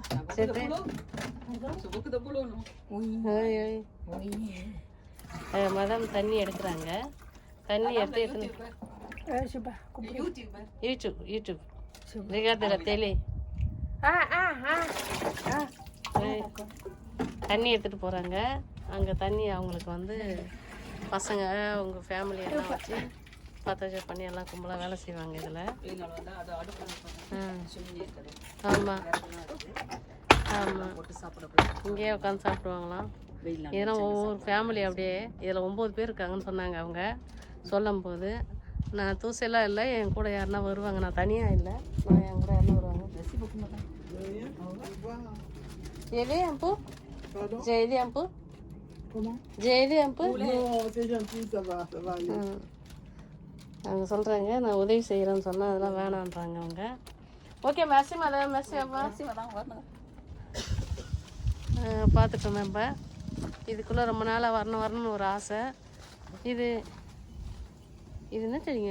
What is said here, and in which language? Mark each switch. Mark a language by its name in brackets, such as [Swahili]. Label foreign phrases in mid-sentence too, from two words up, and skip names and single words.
[French] C'était. C'est beaucoup de boulot, non? Oui, oui. Madame [Tamil] தண்ணி எடுக்கிறாங்க. தண்ணி எடுத்து [French] Je sais pas. YouTuber. யூடியூப். Regarde la télé. [Tamil] தண்ணி எடுத்துகிட்டு போகிறாங்க. அங்கே தண்ணி அவங்களுக்கு வந்து பசங்க அவங்க ஃபேமிலி எல்லாம் வச்சு பத்தாச்சா பண்ணி எல்லாம் கும்பலாக வேலை செய்வாங்க இதில். இதனால வந்து அது அடுப்பு சொல்லி இருக்குது. ஆமாம் ஆமாம், போட்டு சாப்பிடக்கூடாது. இங்கேயே உட்காந்து சாப்பிடுவாங்களாம். வெயில் இதெல்லாம் ஒவ்வொரு ஃபேமிலி அப்படியே இதில் 9 பேர் இருக்காங்கன்னு சொன்னாங்க அவங்க சொல்லும் போது. நான் தூசெல்லாம் இல்லை, என் கூட யாருன்னா வருவாங்க. நான் தனியாக இல்லை, நான் என் கூட யாருன்னா வருவாங்க. [French] J'ai un peu. Pardon? J'ai aidé un peu. Comment? J'ai aidé un peu. Non, c'est gentil, ça va aller. [Tamil] அவங்க சொல்கிறாங்க நான் உதவி செய்கிறேன்னு சொன்னால் அதெல்லாம் வேணான்றாங்க அவங்க. ஓகே [French] merci madame, [Tamil] மெர்சி அப்பா. தான் வரணும். பார்த்துட்டோம் நம்ம. இதுக்குள்ளே ரொம்ப நாளாக வரணும்னு ஒரு ஆசை. இது என்ன தெரியுங்க?